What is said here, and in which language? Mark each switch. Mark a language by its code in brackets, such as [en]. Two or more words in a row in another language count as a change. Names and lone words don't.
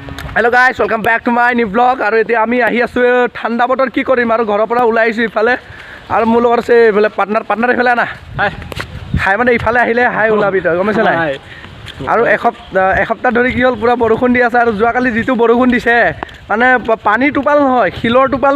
[en] Hello guys welcome back to my new blog [as] और এতিয়া আমি আহি আছো ঠান্ডা বতৰ কি কৰিম আৰু ঘৰৰ পৰা ওলাই আহিছো ইফালে আৰু মোৰ লগত আছে ইফালে পাৰ্টনাৰ ইফালে না হাই হাই মানে ইফালে আহিলে হাই ওলাবি তই গমছে নাই আৰু এসপ্তাহ ধৰি কি হ'ল পুৰা বৰষুণ দি আছে আৰু যোৱাকালি যিটো বৰষুণ দিছে মানে পানী টোপাল নহয় শিলৰ টোপাল